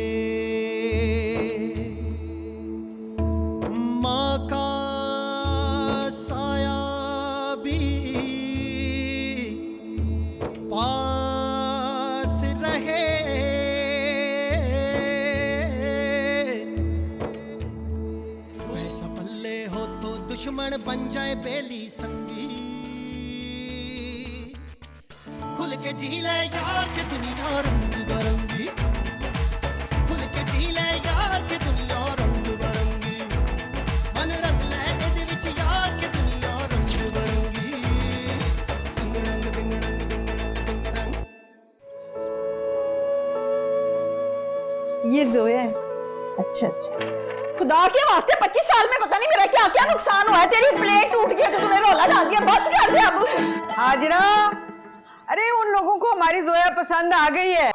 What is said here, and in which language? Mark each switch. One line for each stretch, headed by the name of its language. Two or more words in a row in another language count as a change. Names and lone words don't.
Hindi: माँ का साया भी पास रहे, वैसा पल्ले हो तो दुश्मन बन जाए बेली संगी, खुल के जी ले यार के दुनिया रंग बरंगी, खुल के जी ले यार के दुनिया रंग बरंगी,
Punjabi: ਮਨ ਰੰਗ ਲੈ ਇਹਦੇ ਵਿਚ
Hindi: यार के दुनिया रंग बरंगी, दिंग रंग दिंग रंग दिंग रंग दिंग रंग। ये जोया है। अच्छा अच्छा, खुदा के वास्ते 25 साल में पता नहीं मेरा क्या क्या नुकसान हुआ है। तेरी प्लेट टूट गई तो तूने रोला डाल दिया, बस कर दे अब। हाजरा, अरे उन लोगों को हमारी जोया पसंद आ गई है।